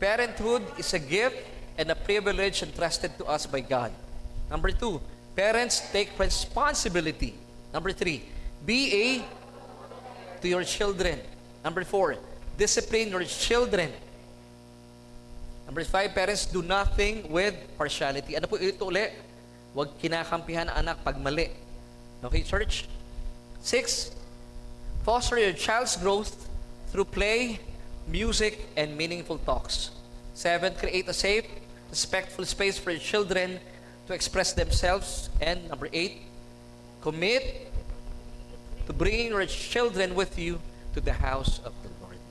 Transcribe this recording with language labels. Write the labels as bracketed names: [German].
[English] Parenthood is a gift and a privilege entrusted to us by God. Number 2, parents take responsibility. Number 3, be a to your children. Number 4, discipline your children. Number 5, parents do nothing with partiality. [Filipino] Ano po ito uli? Huwag kinakampihan ang anak pag mali. [English] Okay, church? 6, foster your child's growth through play, music, and meaningful talks. 7, create a safe, respectful space for your children to express themselves. And number 8, commit to bringing your children with you to the house of the Lord.